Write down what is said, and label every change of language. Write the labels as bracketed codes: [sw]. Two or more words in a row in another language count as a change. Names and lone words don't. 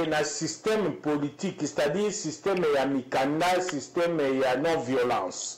[fr] na système politique, c'est-à-dire système [ln] ya mikanda, [fr] système ya non violence.